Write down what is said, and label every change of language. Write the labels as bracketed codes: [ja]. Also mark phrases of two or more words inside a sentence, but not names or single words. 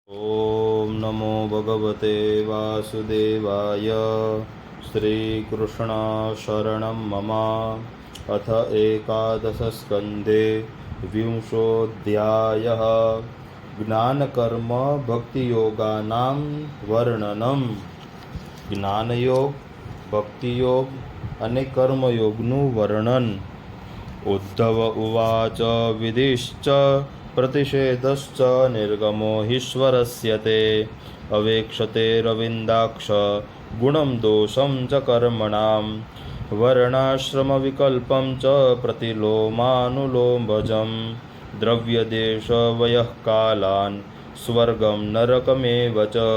[sa] ॐ नमो भगवते वासुदेवाय। श्रीकृष्ण शरणं मम। अथ एकादशस्कन्धे विंशोऽध्यायः। ज्ञानकर्म भक्तियोगानां वर्णनम्। [gu] જ્ઞાનયોગ, ભક્તિયોગ અને કર્મયોગનું વર્ણન. [sa] उद्धव उवाच विधिश्च प्रतिषेधश्च निर्गमो हीश्वरस्य ते अवेक्षते रविन्दाक्ष गुणम दोषम च कर्मणाम वर्णाश्रम विकल्पम च प्रतिलोमानुलोमभजम द्रव्यदेश वयः कालान स्वर्गम नरकमेव च